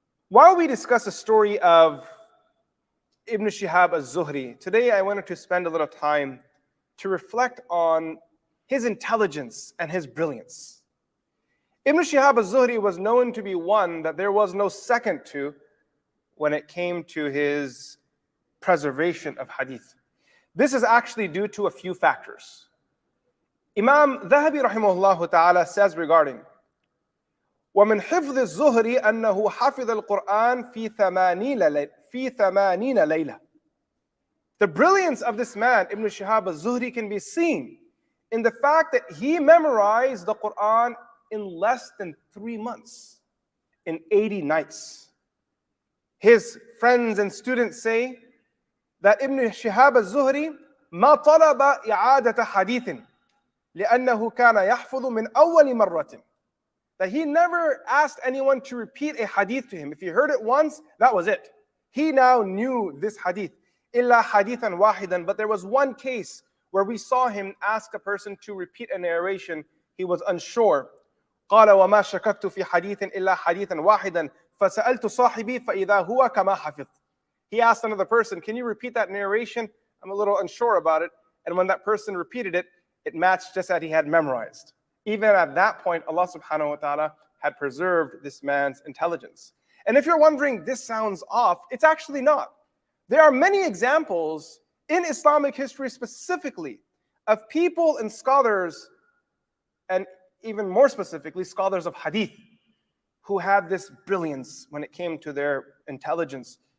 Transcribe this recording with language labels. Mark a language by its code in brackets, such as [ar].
[en] While we discuss the story of Ibn Shihab al-Zuhri, today I wanted to spend a little time to reflect on his intelligence and his brilliance. Ibn Shihab al-Zuhri was known to be one that there was no second to when it came to his preservation of hadith. This is actually due to a few factors. Imam Dhahabi rahimahullah ta'ala says regarding [ar] وَمِنْ حِفْظِ الزُّهْرِ أَنَّهُ حَفِظَ الْقُرْآنِ فِي ثَمَانِينَ لَيْلَةً. [en] The brilliance of this man, Ibn Shihab al-Zuhri, can be seen in the fact that he memorized the Quran in less than 3 months, in 80 nights. His friends and students say that Ibn Shihab al-Zuhri [ar] مَا طَلَبَ إِعَادَةَ حَدِيثٍ لأنه كان يحفظ من أول مرة. [en] That he never asked anyone to repeat a hadith to him. If he heard it once, that was it. He now knew this hadith. [ar] إلا حديثا واحدا. [en] But there was one case where we saw him ask a person to repeat a narration. He was unsure. [ar] قال وما شككت في حديث إلا حديثا واحدا فسألت صاحبي فإذا هو كما حفظ. [en] He asked another person, can you repeat that narration? I'm a little unsure about it. And when that person repeated it, it matched just as he had memorized. even at that point, Allah subhanahu wa ta'ala had preserved this man's intelligence. And if you're wondering, this sounds off, it's actually not. There are many examples in Islamic history specifically of people and scholars, and even more specifically, scholars of hadith, who had this brilliance when it came to their intelligence.